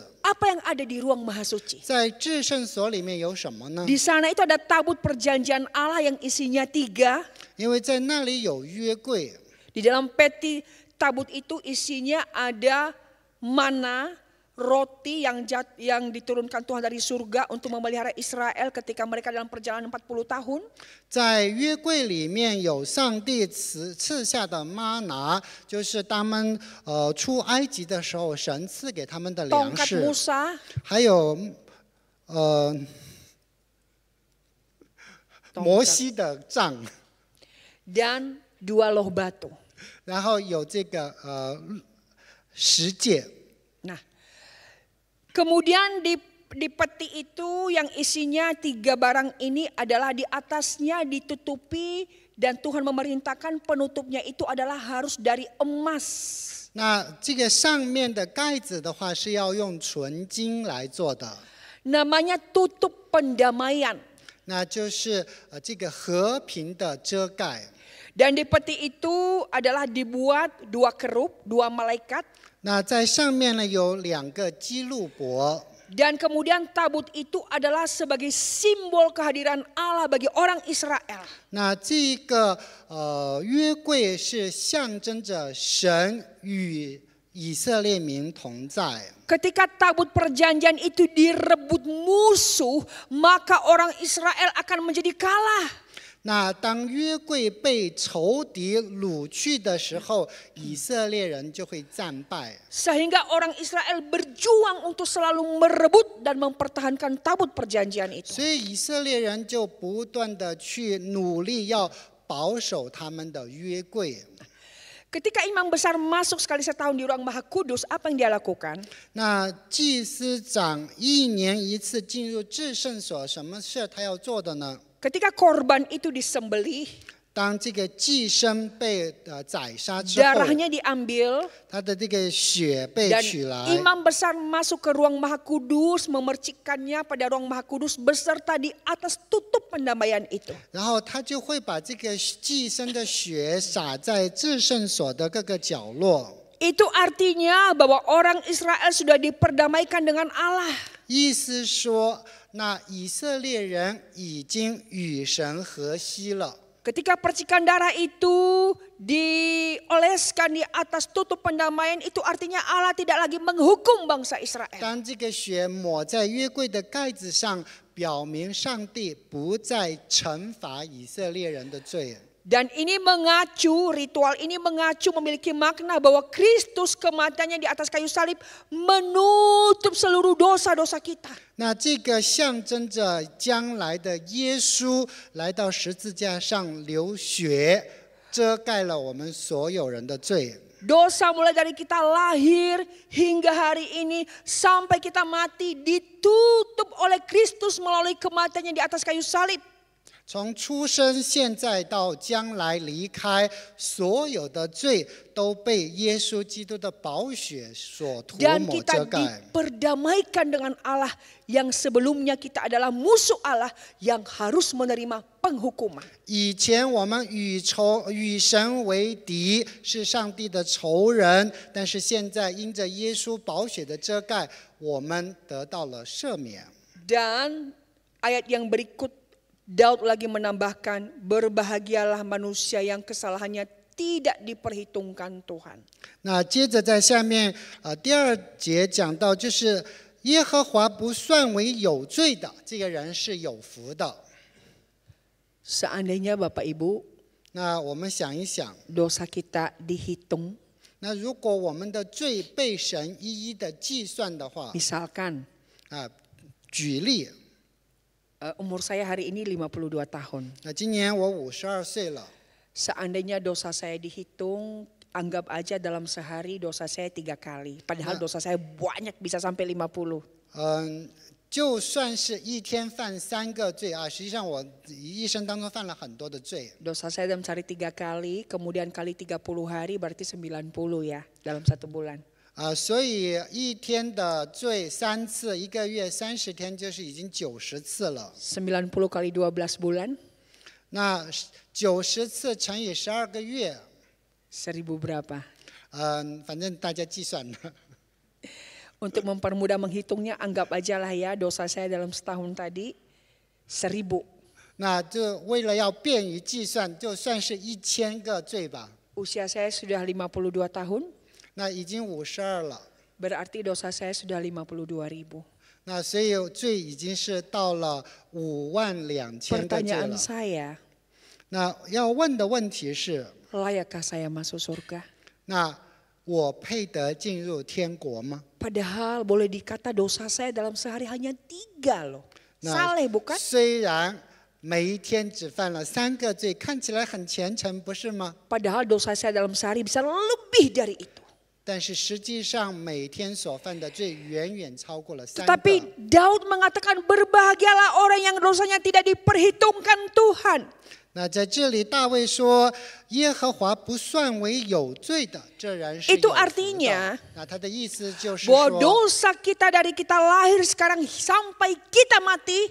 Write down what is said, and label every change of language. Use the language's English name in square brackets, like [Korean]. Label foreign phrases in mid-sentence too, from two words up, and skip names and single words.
[Indonesian] Apa yang ada di ruang maha suci? [Chinese] 在至圣所里面有什么呢？ [Indonesian] Di sana itu ada tabut perjanjian Allah yang isinya 3. [Chinese] 因为在那里有约柜， [Indonesian] Di dalam peti tabut itu isinya ada mana, roti yang diturunkan Tuhan dari surga untuk memelihara Israel ketika mereka dalam perjalanan 40 tahun. [Chinese] 在约柜里面有上帝赐下的玛拿，就是他们出埃及的时候神赐给他们的粮 [Indonesian] Tongkat [Chinese] 食， [Indonesian] Musa, [Chinese] 还有摩西的杖， [Indonesian] dan 2 loh batu. [Chinese] 然后有这个十诫。 [Indonesian] Nah, kemudian di peti itu yang isinya 3 barang ini adalah di atasnya ditutupi, dan Tuhan memerintahkan penutupnya itu adalah harus dari emas. [Chinese] 那这个上面的盖子的话是要用纯金来做的， [Indonesian] Namanya tutup pendamaian. [Chinese] 那就是这个和平的遮盖。 [Indonesian] Dan di peti itu adalah dibuat 2 kerub, 2 malaikat. [Chinese] 那在上面呢有2个基路伯。 [Indonesian] Dan kemudian tabut itu adalah sebagai simbol kehadiran Allah bagi orang Israel. [Chinese] 那这个约柜是象征着神与以色列民同在。 [Indonesian] Ketika tabut perjanjian itu direbut musuh, maka orang Israel akan menjadi kalah. [Chinese] 那当约柜被仇敌掳去的时候，以色列人就会战败。 [Indonesian] Sehingga orang Israel berjuang untuk selalu merebut dan mempertahankan tabut perjanjian itu. [Chinese] 所以以色列人就不断的去努力要保守他们的约柜。 [Indonesian] Ketika imam besar masuk sekali setahun di ruang maha kudus, apa yang dia lakukan? [Chinese] 那祭司长1年1次进入至圣所，什么事他要做的呢？ [Indonesian] Ketika korban itu disembelih, [Chinese] 当这个祭牲被宰杀之后， [Indonesian] darahnya diambil, [Chinese] 他的这个血被 [Indonesian] dan [Chinese] 取来， [Indonesian] imam besar masuk ke ruang maha kudus, memercikannya pada ruang maha kudus beserta di atas tutup pendamaian itu. [Chinese] 然后他就会把这个祭牲的血洒在至圣所的各个角落。 [Indonesian] Itu artinya bahwa orang Israel sudah diperdamaikan dengan Allah. [Chinese] 意思说，那以色列人已经与神和稀了。 [Indonesian] Ketika percikan darah itu dioleskan di atas tutup pendamaian, itu artinya Allah tidak lagi menghukum bangsa Israel. [Chinese] 当这个血抹在约柜的盖子上，表明上帝不再惩罚以色列人的罪。 [Indonesian] Dan ini mengacu, ritual ini mengacu memiliki makna bahwa Kristus kematiannya di atas kayu salib menutup seluruh dosa-dosa kita. [Chinese] 那这个象征着将来的耶稣来到十字架上流血，遮盖了我们所有人的罪。 [Indonesian] Dosa mulai dari kita lahir hingga hari ini sampai kita mati ditutup oleh Kristus melalui kematiannya di atas kayu salib. [Chinese] 从出生现在到将来离开，所有的罪都被耶稣基督的宝血所涂 [Indonesian] Dan [Chinese] 抹 [Indonesian] kita [Chinese] 遮盖。 [Indonesian] diperdamaikan dengan Allah yang sebelumnya kita adalah musuh Allah yang harus menerima penghukuman. [Chinese] 以前我们与神为敌，是上帝的仇人，但是现在因着耶稣宝血的遮盖，我们得到了赦免。 [Indonesian] Dan ayat yang berikut Daud lagi menambahkan, berbahagialah manusia yang kesalahannya tidak diperhitungkan Tuhan. [Chinese] 那接着在下面第2节讲到，就是耶和华不算为有罪的，这个人是有福的。 [Indonesian] Seandainya Bapak Ibu [Chinese] 那我们想一想， [Indonesian] dosa kita dihitung, [Chinese] 那如果我们的罪被神一一的计算的话， [Indonesian] misalkan [Chinese] 举例， [Indonesian] umur saya hari ini 52 tahun. [Chinese] 那今年我52岁了。 [Indonesian] Seandainya dosa saya dihitung, anggap aja dalam sehari dosa saya 3 kali. Padahal dosa saya banyak, bisa sampai 50. [Chinese] 就算是一天犯3个罪啊，实际上我一生当中犯了很多的罪。 [Indonesian] Dosa saya dalam sehari 3 kali, kemudian kali 30 hari berarti 90 ya dalam 1 bulan. [Chinese] 所以一天的罪3次，一个月30天就是已经90次了。 [Indonesian] 90 kali 12 bulan. [Chinese] 那90次乘以12个月 [Indonesian] ，1000 berapa? [Chinese] 反正大家计算了。 [Indonesian] Untuk mempermudah menghitungnya, anggap aja lah ya dosa saya dalam setahun tadi 1000. [Chinese] 那就为了要便于计算，就算是1000个罪吧。 [Indonesian] Usia saya sudah 52 tahun. [Chinese] 那已经52了。 [Indonesian] Berarti dosa saya sudah 52.000. [Chinese] 那所以罪已经是到了52000个罪 [Indonesian] Pertanyaan [Chinese] 了。 [Indonesian] saya, [Chinese] 那要问的问题是， [Indonesian] layakkah saya masuk surga? [Chinese] 那我配得进入天国吗？ [Indonesian] Padahal boleh dikata dosa saya dalam sehari hanya 3 loh. [Chinese] 那 [Indonesian] Saleh bukan? [Chinese] 虽然每一天只犯了3个罪，看起来很虔诚，不是吗？ [Indonesian] Padahal dosa saya dalam sehari bisa lebih dari itu. [Chinese] 但是实际上每天所犯的罪远远超过了3 [Indonesian] Tetapi [Chinese] 个。 [Indonesian] Daud mengatakan berbahagialah orang yang dosanya tidak diperhitungkan Tuhan. [Chinese] 那在这里大卫说，耶和华不算为有罪的，这人是有 [Indonesian] Itu [Chinese] 福 [Indonesian] artinya [Chinese] 的。那他的意思就是说， [Indonesian] bahwa dosa kita dari kita lahir sekarang sampai kita mati